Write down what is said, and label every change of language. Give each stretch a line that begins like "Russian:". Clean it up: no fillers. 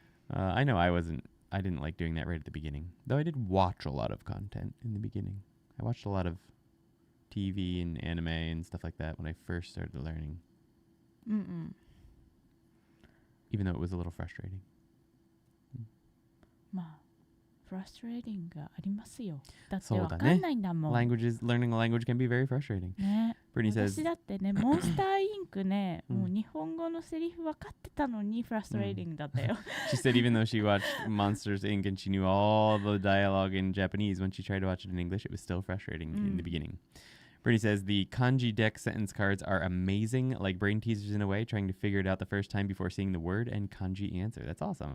English: I know I didn't like doing that right at the beginning, though I did watch a lot of content in the beginning. I watched a lot of TV and anime and stuff like that when I first started learning. Even though it was a little frustrating.
Japanese: まあ、frustrating がありますよ。だってわかんないんだもん。
English: Learning a language can be very frustrating.
Japanese: ね。
English: Brittany says,
Japanese: 私だってね、モンスターインクね、もう日本語のセリフ分かってたのに frustrating だったよ。
English: She said even though she watched Monsters Inc. and she knew all the dialogue in Japanese, when she tried to watch it in English, it was still frustrating in the beginning. Brittany says the kanji deck sentence cards are amazing, like brain teasers in a way, trying to figure it out the first time before seeing the word and kanji answer. That's awesome.